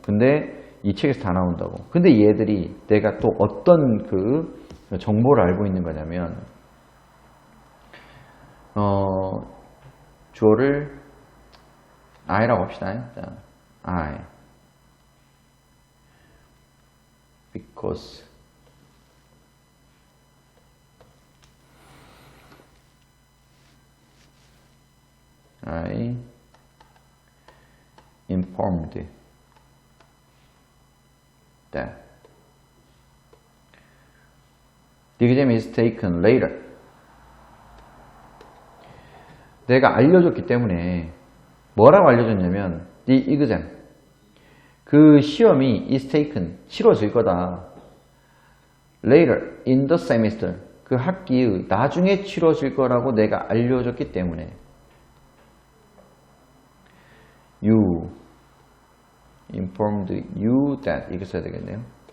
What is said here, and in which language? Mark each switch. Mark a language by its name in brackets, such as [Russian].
[Korean] 근데 이 책에서 다 나온다고. 근데 얘들이 내가 또 어떤 정보를 알고 있는 거냐면 주어를 I라고 합시다. 자, I. [English] Because I informed that the exam is taken later. [Korean] 내가 알려줬기 때문에 뭐라고 알려줬냐면 [English] the exam [Korean] 그 시험이 [English] is taken [Korean] 치러질 거다. [English] later in the semester [Korean] 그 학기의 나중에 치러질 거라고 내가 알려줬기 때문에 [English] you informed you that [Korean] 이렇게 써야 되겠네요.